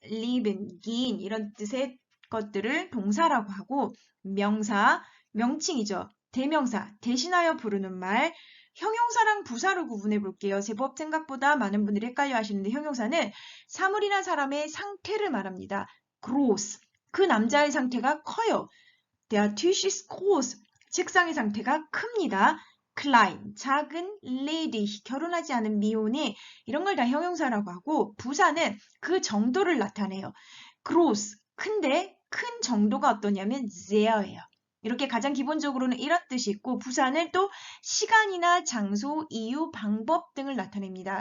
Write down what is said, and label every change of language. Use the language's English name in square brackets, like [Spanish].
[Korean] lieben, gehen 이런 뜻의 것들을 동사라고 하고 명사, 명칭이죠. 대명사, 대신하여 부르는 말, 형용사랑 부사로 구분해 볼게요. 제법 생각보다 많은 분들이 헷갈려 하시는데 형용사는 사물이나 사람의 상태를 말합니다. groß, 그 남자의 상태가 커요. [German] Der Tisch ist groß, [Korean] 책상의 상태가 큽니다. klein, 작은, ledig, 결혼하지 않은 미혼이 이런 걸 다 형용사라고 하고 부사는 그 정도를 나타내요. groß, 큰데 큰 정도가 어떠냐면 sehr예요. 이렇게 가장 기본적으로는 이런 뜻이 있고 부사는 또 시간이나 장소, 이유, 방법 등을 나타냅니다.